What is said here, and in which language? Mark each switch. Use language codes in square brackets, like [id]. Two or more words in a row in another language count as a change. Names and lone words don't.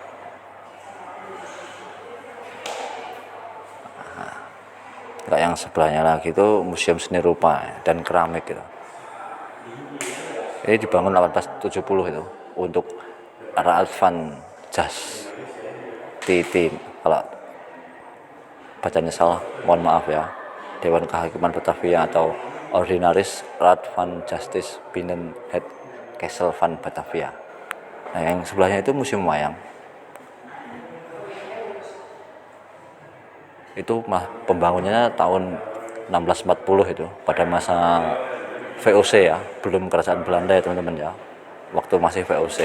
[id] Nah, yang sebelahnya lagi itu Museum Seni Rupa dan Keramik gitu. Ini dibangun 1870 itu untuk Raad van Justitie, kalau bacanya salah mohon maaf ya. Dewan Kehakiman Batavia atau Ordinaris Raad van Justice Binnen het Kessel van Batavia. Nah, yang sebelahnya itu museum wayang. Itu pembangunannya tahun 1640 itu, pada masa VOC ya, belum kerajaan Belanda ya teman-teman ya, waktu masih VOC.